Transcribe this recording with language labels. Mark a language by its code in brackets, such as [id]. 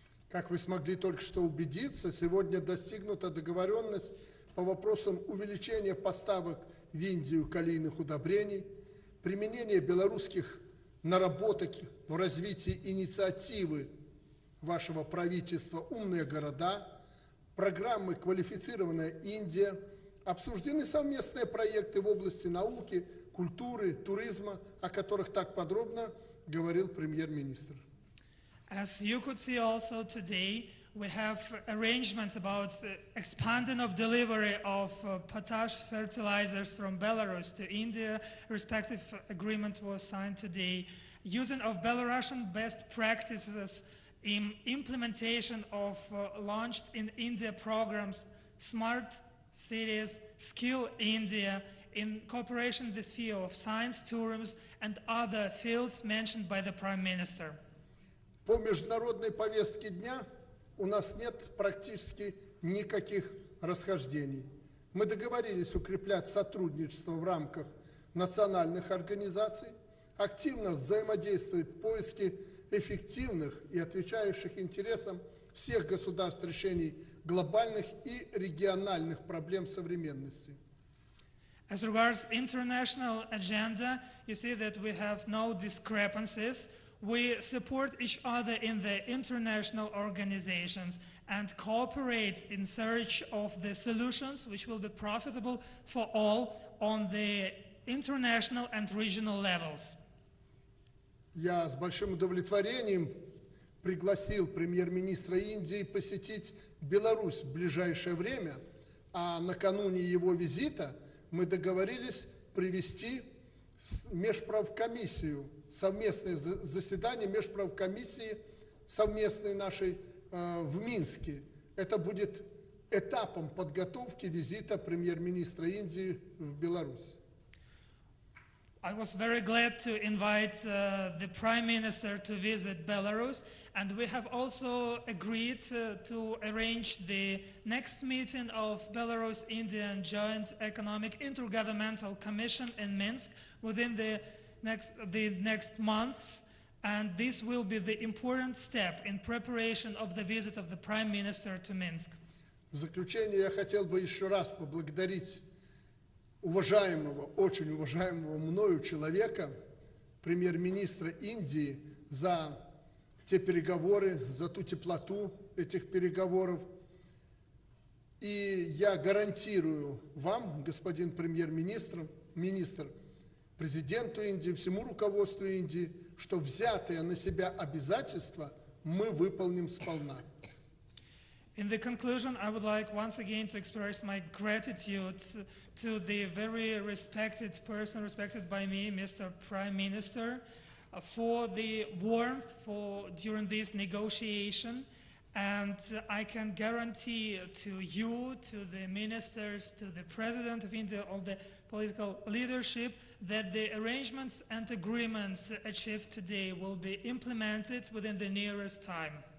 [ru] Как вы смогли только что убедиться, сегодня достигнута договоренность по вопросам увеличения поставок в Индию калийных удобрений, применения белорусских наработок в развитии инициативы вашего правительства «Умные города», программы «Квалифицированная Индия», обсуждены совместные проекты в области науки, культуры, туризма, о которых так подробно говорил премьер-министр. [en] As you could see also today, we have arrangements about expanding of delivery of potash fertilizers from Belarus to India. A respective agreement was signed today. Using of Belarusian best practices in implementation of launched in India programs, Smart Cities, Skill India, in cooperation in the sphere of science, tourism, and other fields mentioned by the Prime Minister. [ru] По международной повестке дня у нас нет практически никаких расхождений. Мы договорились укреплять сотрудничество в рамках национальных организаций, активно взаимодействовать в поиске эффективных и отвечающих интересам всех государств решений глобальных и региональных проблем современности. [en] As regards international agenda, you see that we have no discrepancies. We support each other in the international organizations and cooperate in search of the solutions which will be profitable for all on the international and regional levels. [ru] Я с большим удовлетворением пригласил премьер-министра Индии посетить Беларусь в ближайшее время, а накануне его визита мы договорились провести межправкомиссию, совместное заседание межправкомиссии совместной нашей в Минске. Это будет этапом подготовки визита премьер-министра Индии в Беларусь. [en] I was very glad to invite the Prime Minister to visit Belarus, and we have also agreed to arrange the next meeting of Belarus-Indian Joint Economic Intergovernmental Commission in Minsk within the next months, and this will be the important step in preparation of the visit of the Prime Minister to Minsk. [ru] В заключение я хотел бы еще раз поблагодарить уважаемого, очень уважаемого мною человека, премьер-министра Индии, за те переговоры, за ту теплоту этих переговоров. И я гарантирую вам, господин премьер-министр, президенту Индии, всему руководству Индии, что взятые на себя обязательства мы выполним сполна. [en] In the conclusion, I would like once again to express my gratitude to the very respected person, respected by me, Mr. Prime Minister, for the warmth during this negotiation. And I can guarantee to you, to the ministers, to the President of India, all the political leadership, that the arrangements and agreements achieved today will be implemented within the nearest time.